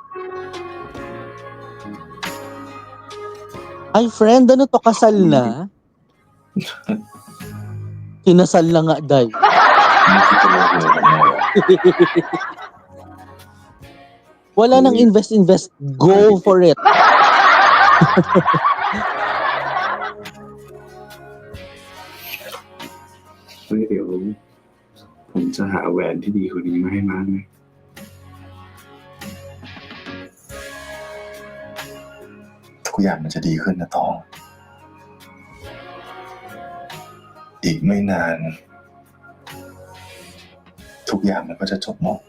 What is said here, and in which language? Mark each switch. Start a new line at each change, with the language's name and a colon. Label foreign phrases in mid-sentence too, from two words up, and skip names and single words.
Filipino: Ay, friend, ano to? Kasal na? Kinasal na nga, day.
Thai: ไม่คิดจะเลิกเลยผมเลย
Filipino: Wala nang invest.
English: Go for it.
Thai: เฮ้ยเดี๋ยวผมจะหาแหวนที่ดีกว่านี้มาให้มาร์คนะ ทุกอย่างมันจะดีขึ้นนะตอง อีกไม่นาน ทุกอย่างมันก็จะจบหมด